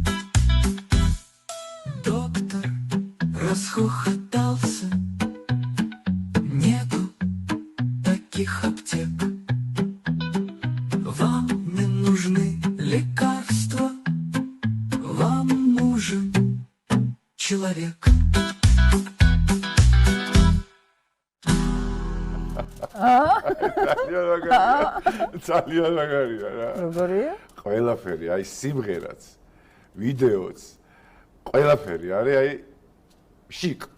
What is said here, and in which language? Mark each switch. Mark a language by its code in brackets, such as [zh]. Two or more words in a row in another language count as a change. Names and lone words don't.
[ru] Доктор расхохотался, нету таких аптек. Вам не нужны лекарства, вам нужен человек. [ka] ძალიან მაგარია რა. როგორია? ყველაფერი, აი სიმღერაც, ვიდეოც, ყველაფერი არის აი შიკ.